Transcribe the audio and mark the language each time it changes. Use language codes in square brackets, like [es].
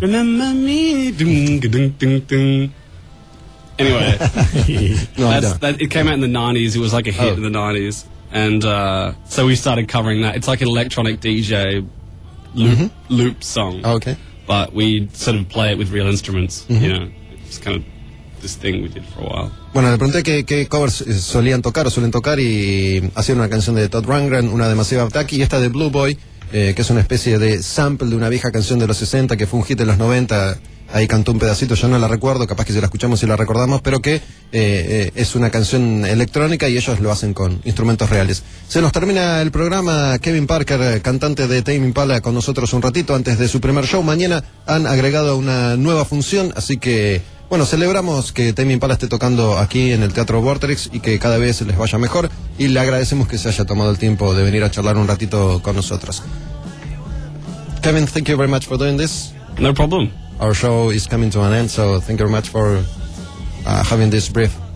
[en] Remember me, ding ding ding ding. Anyway, it came out in the 90s. It was like a hit in the 90s. And so we started covering that. It's like an electronic DJ loop song. Oh, okay. But we sort of play it with real instruments, mm-hmm. you know. It's kind of this thing we did for a while. [es] Bueno, le pregunté qué covers solían tocar o suelen tocar, y hacían una canción de Todd Rundgren, una de Massive Attack, y esta de Blue Boy, que es una especie de sample de una vieja canción de los 60 que fue un hit en los 90, ahí cantó un pedacito, yo no la recuerdo, capaz que si la escuchamos y la recordamos, pero que es una canción electrónica y ellos lo hacen con instrumentos reales. Se nos termina el programa. Kevin Parker, cantante de Tame Impala, con nosotros un ratito antes de su primer show. Mañana han agregado una nueva función, así que, bueno, celebramos que Tame Impala esté tocando aquí en el Teatro Vorterix y que cada vez les vaya mejor, y le agradecemos que se haya tomado el tiempo de venir a charlar un ratito con nosotros. [en] Kevin, thank you very much for doing this. No problem. Our show is coming to an end, so thank you very much for having this brief